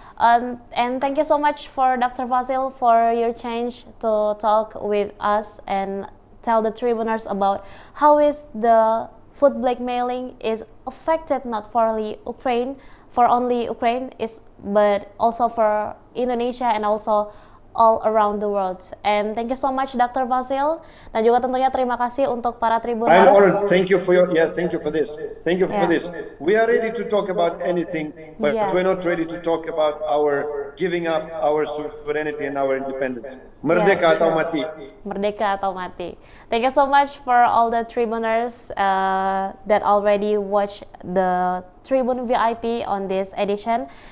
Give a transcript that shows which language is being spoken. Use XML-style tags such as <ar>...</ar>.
<en>And thank you so much for Dr. Vasil for your change to talk with us and tell the Tribuners about how is the food blackmailing is affected not for only Ukraine but also for Indonesia and also all around the world. And thank you so much, Dr. Vasil.</en> <id>Dan juga tentunya terima kasih untuk para Tribuners.</id> <en>I'm honored. Thank you for thank you for this. Thank you for this. We are ready to talk about anything, but we're not ready to talk about our giving up our sovereignty and our independence.</en> <id>Merdeka atau mati. Merdeka atau mati.</id> <en>Thank you so much for all the Tribuners that already watched the Tribun VIP on this edition.</en>